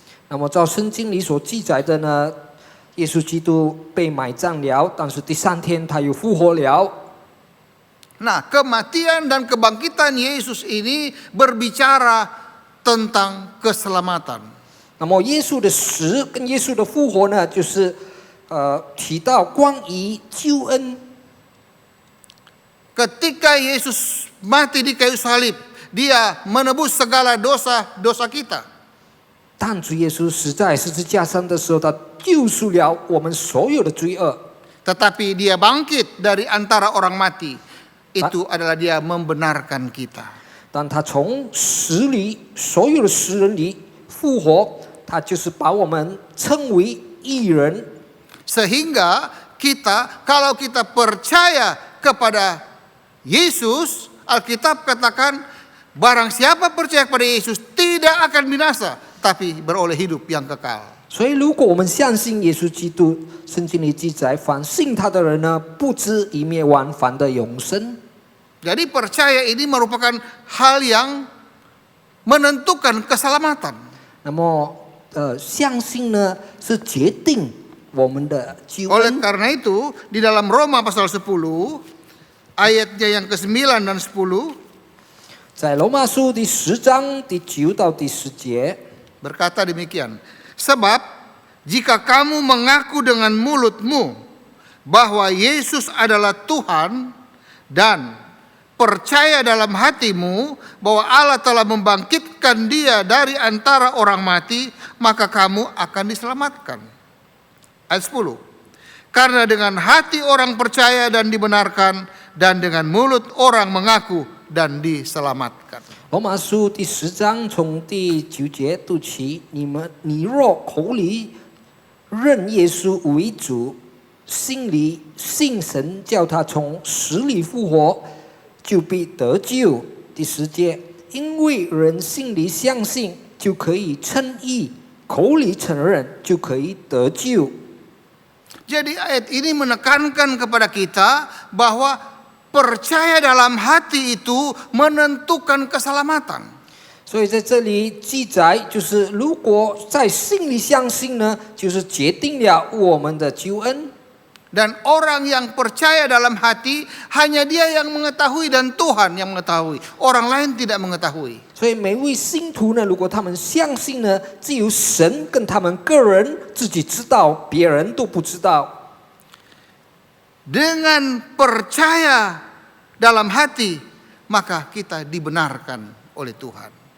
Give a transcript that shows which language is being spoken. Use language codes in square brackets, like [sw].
[zh] 那么照圣经里所记载的呢，耶稣基督被埋葬了，但是第3天他又复活了。 [id] Nah, kematian dan kebangkitan Yesus ini berbicara tentang keselamatan. [zh] 那么耶稣的死跟耶稣的复活呢，就是提到关于救恩。 [id] Ketika Yesus mati di kayu salib, Dia menebus segala dosa-dosa kita. [zh] 但主耶稣死在十字架上的时候，他救赎了我们所有的罪恶。 [id] Tetapi Dia bangkit dari antara orang mati. Itu adalah Dia membenarkan kita. [zh] 当他从死里所有的死人里复活，他就是把我们称为义人。 [id] Sehingga kalau kita percaya kepada Yesus, Alkitab katakan barang siapa percaya kepada Yesus tidak akan binasa, tapi beroleh hidup yang kekal. [zh] 所以，如果我们相信耶稣基督，圣经里记载，凡信他的人呢，不至于灭亡，反得永生。 [id] Jadi percaya ini merupakan hal yang menentukan keselamatan. [zh] 那么，相信呢是决定我们的救 [id] Oleh [zh] 恩。 [id] karena itu, di dalam Roma pasal 10, ayatnya yang ke-9 dan 10, [zh] 在罗马书第10章第9到第10节， [id] berkata demikian. Sebab jika kamu mengaku dengan mulutmu bahwa Yesus adalah Tuhan dan percaya dalam hatimu bahwa Allah telah membangkitkan dia dari antara orang mati, maka kamu akan diselamatkan. Ayat 10. Karena dengan hati orang percaya dan dibenarkan, dan dengan mulut orang mengaku dan diselamatkan. [zh] 罗马书第10章从第9节读起，你若口里认耶稣为主，心里信神叫他从死里复活，就必得救。第10节，因为人心里相信就可以称义，口里承认就可以得救。 [id] Jadi ayat ini menekankan kepada kita bahwa percaya dalam hati itu menentukan keselamatan. [zh] 所以在这里记载，就是如果在心里相信呢，就是决定了我们的救恩。 [id] Dan orang yang percaya dalam hati hanya dia yang mengetahui dan Tuhan yang mengetahui. Orang lain tidak mengetahui. [zh] 所以每位信徒呢，如果他们相信呢，只有神跟他们个人自己知道，别人都不知道。 [id] Dengan percaya dalam hati, maka kita dibenarkan oleh Tuhan.